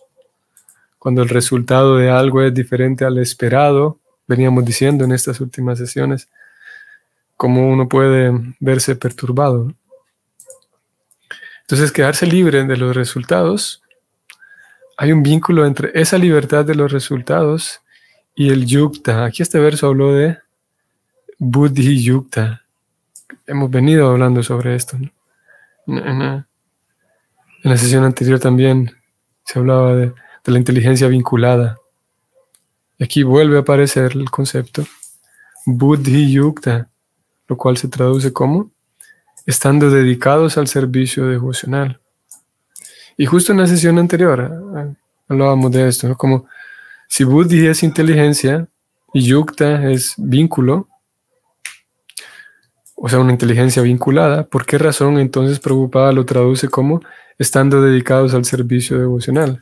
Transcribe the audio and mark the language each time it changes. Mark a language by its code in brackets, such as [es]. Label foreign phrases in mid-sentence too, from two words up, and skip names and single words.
[es] Cuando el resultado de algo es diferente al esperado, veníamos diciendo en estas últimas sesiones, cómo uno puede verse perturbado. Entonces, quedarse libre de los resultados, hay un vínculo entre esa libertad de los resultados y el yukta. Aquí este verso habló de [sa] बुद्धि युक्त. [es] Hemos venido hablando sobre esto, ¿no? En la sesión anterior también se hablaba de la inteligencia vinculada. Y aquí vuelve a aparecer el concepto [sa] बुद्धि युक्त, [es] lo cual se traduce como estando dedicados al servicio devocional. Y justo en la sesión anterior hablábamos de esto, ¿no? Como si buddhi es inteligencia y yukta es vínculo, o sea, una inteligencia vinculada, ¿por qué razón entonces Prabhupada lo traduce como estando dedicados al servicio devocional?